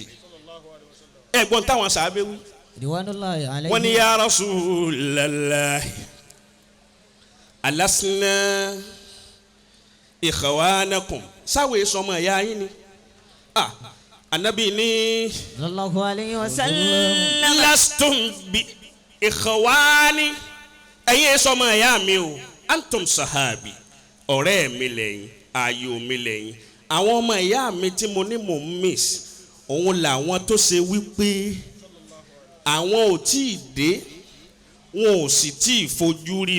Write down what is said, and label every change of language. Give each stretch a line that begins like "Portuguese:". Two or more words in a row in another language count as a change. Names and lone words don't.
Yoruba: ẹ̀gbọ́n táwọn sàábẹ́ wí. wọ́n ní
Arabic: يا رسول الله ألسنا إخوانكم
Yoruba: sáwé sọmọ ìyá yín ni. Ànábì ní
Arabic: صلى الله عليه وسلم. لستم بإخواني
Yoruba: ẹ̀yin sọmọ ìyá mi o
Arabic: أنتم صحابي
Yoruba: ọ̀rẹ́ mi lẹ́yìn ayọ̀ mi lẹ́yìn àwọn ọmọ ìyá mi tí mo ní mò ń miss òun làwọn tó ṣe wípé àwọn ò tí ì dé wọn ò sì tí ì fojú rí